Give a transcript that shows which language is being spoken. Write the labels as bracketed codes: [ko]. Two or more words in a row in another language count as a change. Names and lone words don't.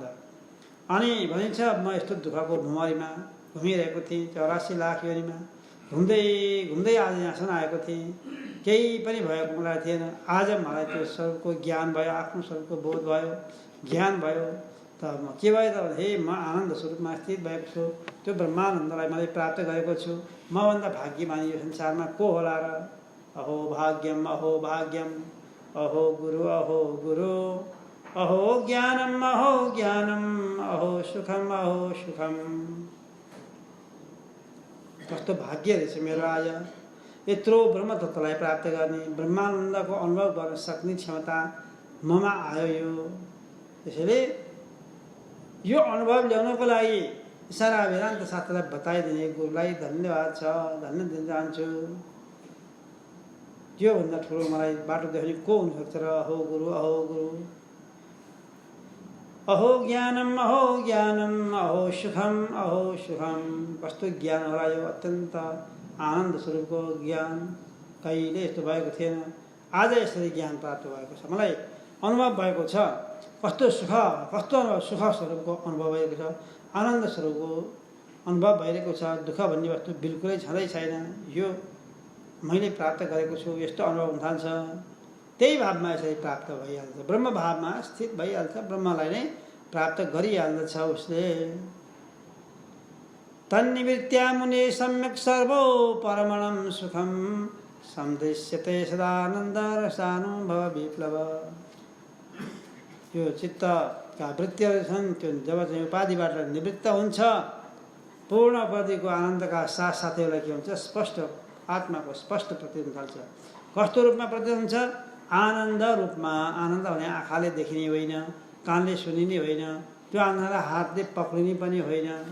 [ne] अनि भनिन्छ, म यस्तो दुःखको भुमरीमा घुमिरहेको थिएँ, 84 लाख योनिमा घुम्दै घुम्दै आज यहाँसम्म आएको थिएँ, केही पनि भएको मलाई थिएन। आज मलाई त्यो स्वरूपको ज्ञान भयो, आफ्नो स्वरूपको बोध भयो, ज्ञान भयो। त म के भयो त? हे, म आनन्द स्वरूपमा स्थित भएको छु, त्यो ब्रह्मानन्दलाई मैले प्राप्त गरेको छु। मभन्दा भाग्यमानी यो संसारमा को होला र? [sa] अहो भाग्यम, अहो भाग्यम, अहो गुरु, अहो गुरु, अहो ज्ञानम, अहो ज्ञानम, अहो सुखम, अहो सुखम। [ne] कस्तो भाग्य रहेछ मेरो आज। यत्रो ब्रह्मतत्त्वलाई प्राप्त गर्ने ब्रह्मानन्दको अनुभव गर्न सक्ने क्षमता ममा आयो यो। त्यसैले यो अनुभव ल्याउनको लागि सारा वेदान्त शास्त्रलाई बताइदिने गुरुलाई धन्यवाद छ, धन्यवाद दिन चाहन्छु। योभन्दा ठुलो मलाई बाटो देखाउने को हुनसक्छ र? [sa] अहो गुरु, अहो गुरु। अहो ज्ञानम, अहो ज्ञानम, अहो सुखम, अहो सुखम। [ne] कस्तो ज्ञान होला यो! अत्यन्त आनन्द स्वरूपको ज्ञान। कहिले यस्तो भएको थिएन, आज यसरी ज्ञान प्राप्त भएको छ, मलाई अनुभव भएको छ। कस्तो सुख, कस्तो अनुभव, सुख स्वरूपको अनुभव भएको छ, आनन्द स्वरूपको अनुभव भइरहेको छ। दुःख भन्ने वस्तु बिल्कुलै छँदै छैन। यो मैले प्राप्त गरेको छु, यस्तो अनुभव हुन थाल्छ। त्यही भावमा यसरी प्राप्त भइहाल्छ, ब्रह्म भावमा स्थित भइहाल्छ, ब्रह्मलाई नै प्राप्त गरिहाल्दछ उसले। [sa] तन्निवृत्त्या मुने सम्यक् सर्वो परमणं सुखं सन्दृश्यते सदानन्द रसानुभव विप्लव। [ne] यो चित्तका वृत्तिहरू छन्, त्यो जब चाहिँ उपाधिबाट निवृत्त हुन्छ, पूर्ण उपाधिको आनन्दका साथसाथै एउटा के हुन्छ, स्पष्ट आत्माको स्पष्ट प्रतीत हुन थाल्छ। कस्तो रूपमा प्रतीत हुन्छ? आनन्द रूपमा। आनन्द भने आँखाले देखिने होइन, कानले सुनिने होइन, त्यो आनन्दलाई हातले पक्रिने पनि होइन।